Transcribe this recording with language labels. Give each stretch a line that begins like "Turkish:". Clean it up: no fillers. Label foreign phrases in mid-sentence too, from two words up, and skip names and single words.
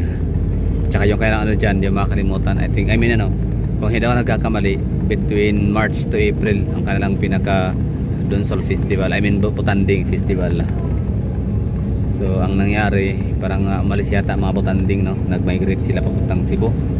Filipino: Tsaka yung kailang ano dyan, yung mga kalimutan,
English: I mean
Filipino: ano, kung hindi ako nagkakamali, between March to April ang kanilang pinaka Donsol Festival,
English: I mean
Filipino: Botanding Festival. So ang nangyari, parang umalis yata mga Botanding, no, nag-migrate sila papuntang Cebu.